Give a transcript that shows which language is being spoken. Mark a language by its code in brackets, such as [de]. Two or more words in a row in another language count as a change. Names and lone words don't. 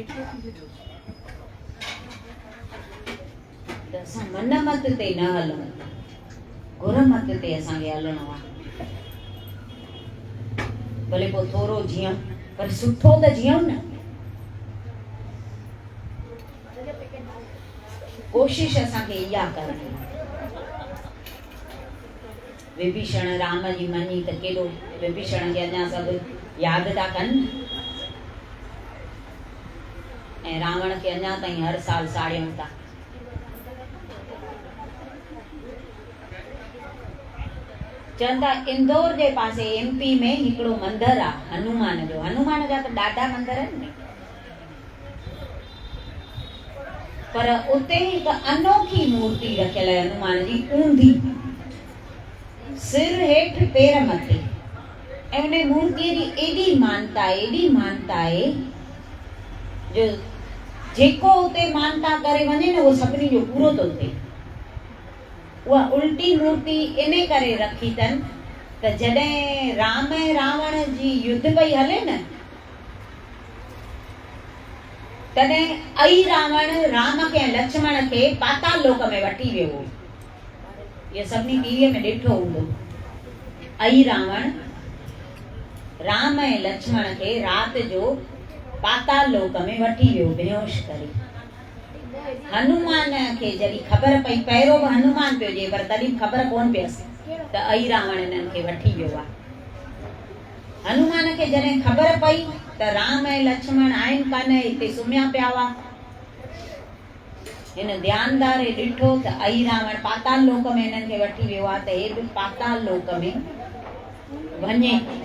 [sd] त असां मन मत ते न हलूं, गुर मत ते असांखे हलणो आहे। भले पोइ थोरो जीअं, पर सुठो त जीअं न। कोशिश असांखे इहा करणी। विभीषण राम जी मञी त केॾो, विभीषण खे अञा सभु यादि था कनि, ऐं रावण खे अञा ताईं हर साल साड़ियूं था। चवंदा इंदौर जे पासे एमपी में हिकिड़ो मंदरु आहे हनुमान जो। हनुमान जा त ॾाढा मंदर आहिनि, पर उते हिकु अनोखी मूर्ति रखियल आहे हनुमान जी, ऊंधी, सिर हेठि पेर मथे। ऐं उन मूर्तिअ जी एॾी मानता आहे जो जेको उते मानता करे वञे न उहो सभिनी जो पूरो थो थिए। उहा उल्टी मूर्ति इन करे रखी अथनि त जॾहिं राम ऐं रावण जी युद्ध पई हले न, तॾहिं अई रावण राम खे ऐं लक्ष्मण खे पाताल लोक में वठी वियो हो। इहो सभिनी टीवीअ में ॾिठो हूंदो। अई रावण राम ऐं लक्ष्मण खे राति जो पाताल लोक में वठी वियो बेहोश करे। हनुमान खे जॾहिं ख़बर पई, पहिरियों बि हनुमान पियो जे, पर तॾहिं ख़बर कोन पियसि त अई रावण इन्हनि खे वठी वियो आहे। हनुमान खे जॾहिं ख़बर पई त राम ऐं लक्ष्मण आहिनि कान, हिते सुम्हिया पिया हुआ, हिन ध्यानदारे ॾिठो त अई रावण पाताल लोक में हिननि खे वठी वियो आहे, त हे बि पाताल लोक में वञे।